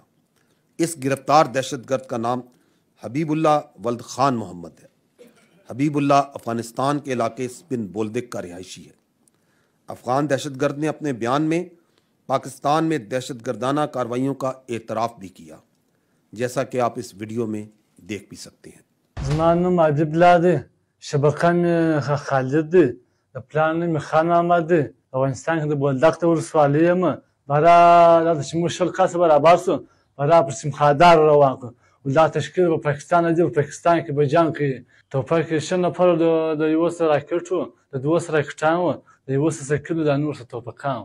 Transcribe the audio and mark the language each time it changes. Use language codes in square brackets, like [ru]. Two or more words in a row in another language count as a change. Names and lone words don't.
[ur] اس گرفتار دہشت گرد کا نام حبیب اللہ ولد خان محمد ہے۔ حبیب اللہ افغانستان کے علاقے سپن بولدک کا رہائشی ہے۔ افغان دہشت گرد نے اپنے بیان میں پاکستان میں دہشت گردانہ کارروائیوں کا اعتراف بھی کیا، جیسا کہ آپ اس ویڈیو میں دیکھ بھی سکتے ہیں۔ [ps] زمان نوم حبیب اللہ دی، شبکه می خالد دی، پلان می خان محمد دی، افغانستان کې د بولدک ته ولسوالۍ یم، برا دا چې موږ شل کسه برابر سو، برا پر سیمخادار روان کړو، دا تشکیل به پاکستان دی، پاکستان کې به جنګ کوي، ټوپک یې 6 نفر د یوه سره راکټ و، د 2 سره راکټان و، د 1 سره سایکل و، د نور سره ټوپکان و.